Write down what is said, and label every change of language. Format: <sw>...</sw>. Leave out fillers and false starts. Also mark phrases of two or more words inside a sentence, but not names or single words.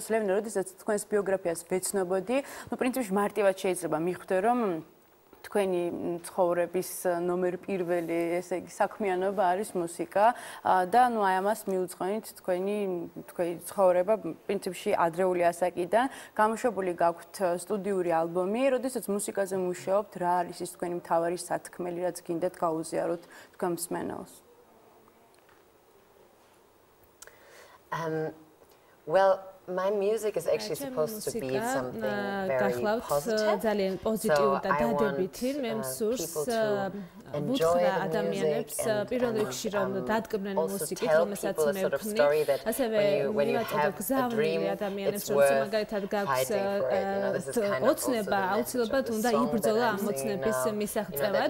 <ka>ლევინა, როდესაც თქვენს ბიოგრაფიას ვეცნობოდი, პრინციპში მარტივად შეიძლება მიხვდე, რომ თქვენი ცხოვრების ნომერ პირველი, ესე იგი, საქმიანობა არის მუსიკა და აი ამას მიუძღვენით თქვენი ცხოვრება პრინციპში ადრეული ასაკიდან. გამოშვებული გაქვთ სტუდიური ალბომი, როდესაც მუსიკაზე მუშაობთ, რა არის ის თქვენი მთავარი სათქმელი, რაც გინდათ გაუზიაროთ თქვენ მსმენელს?</ka> <en>Well, my music is actually supposed to be something very positive.</en> <ka>ძალიან პოზიტიური და დადებითი. მე მსურს ვუთხრა ადამიანებს პირველ რიგში რომ დადგმდნენ მუსიკით, რომელსაც მე ვქნი. ასევე ვიმატოთ გზავნილი ადამიანებს, რომ მაგალითად გაქვს ოცნება, აუცილებლად უნდა იბრძოლა ამ ოცნების მისაღწევად.</ka>